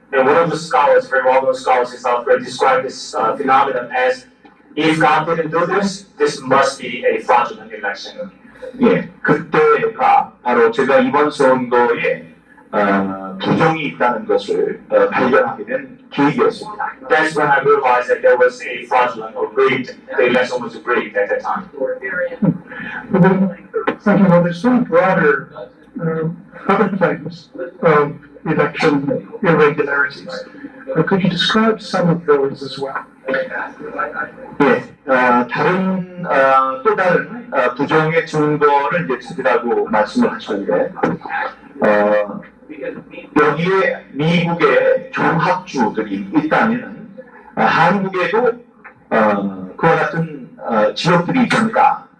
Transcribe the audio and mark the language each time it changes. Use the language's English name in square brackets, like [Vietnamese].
[English] And one of the scholars, very well-known scholars in South Korea, described this phenomenon as if God didn't do this, this must be a fraudulent election. [Korean] 예, 그때가 바로 제가 이번 선거에 부정이 있다는 것을 발견하게 된 계기였습니다. [English] That's when I realized that there was a fraudulent or rigged. The election was rigged at that time. But then, thinking about there's some broader other things of election irregularities. Could you describe some of those as well? [Korean] 예, 다른 또 다른 부정의 증거를 이제 찾으라고 말씀을 하셨는데, 여기에 미국의 경합주들이 있다면 한국에도 그와 같은 지역들이 있습니다.